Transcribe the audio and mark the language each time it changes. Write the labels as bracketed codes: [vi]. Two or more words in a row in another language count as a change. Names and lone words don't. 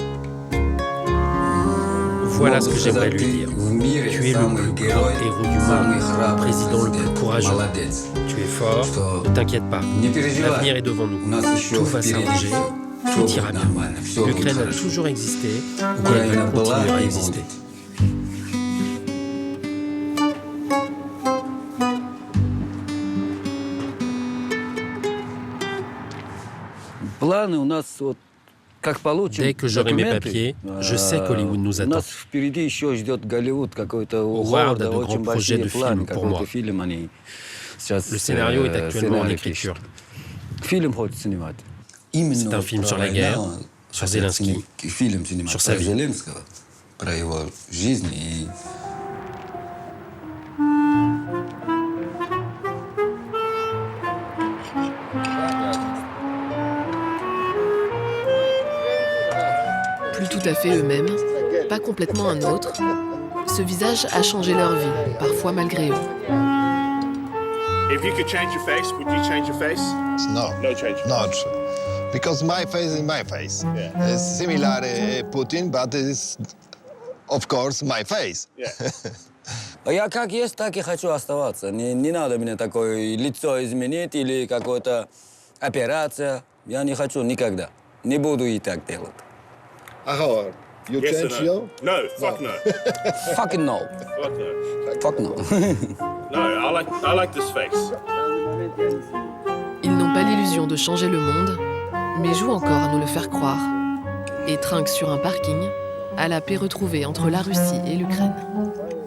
[fr] Voilà ce que j'aimerais lui dire. Tu es le plus grand héros du monde, le président le plus courageux. Tu es fort, ne t'inquiète pas. L'avenir est devant nous. Tout va s'arranger, tout ira bien. L'Ukraine a toujours existé et elle va continuer à exister. [ru] Планы у нас вот как получим. [fr] Dès que j'aurai mes papiers, je sais qu'Hollywood nous [ru] У [fr] attend. [ru] нас впереди еще ждет Голливуд, какой-то у [fr] Howard a [ru] Говарда [fr] de [ru] очень [fr] grands projets [ru] большие [fr] de [ru] планы, [fr] films pour moi. [ru] какой-то фильм они сейчас. [fr] Le scénario est actuellement en écriture. [ru] Фильм хочет снимать. [fr] C'est un film sur la guerre, sur Zelensky, [ru] Фильм снимать [fr] sur sa [ru] про [fr] vie. [ru] Зеленского, про его жизнь и [fr] Plus tout à fait eux-mêmes, pas complètement un autre, ce visage a changé leur vie, parfois malgré eux. [en] If you could change your face, would you change your face? No. No change. Not. Because my face is my face. Yeah. It's similar Putin, but it's, of course, my face. Yeah. [ru] Я как есть, так и хочу оставаться. Не надо мне такое лицо изменить или какая-то операция. Я не хочу никогда. Не буду и так делать. [en] However, you Yes or change no? you? No, fuck no. Fucking no. Fuck no. Fuck no. No, I like this face. [fr] Ils n'ont pas l'illusion de changer le monde, mais jouent encore à nous le faire croire. Et trinquent sur un parking, à la paix retrouvée entre la Russie et l'Ukraine.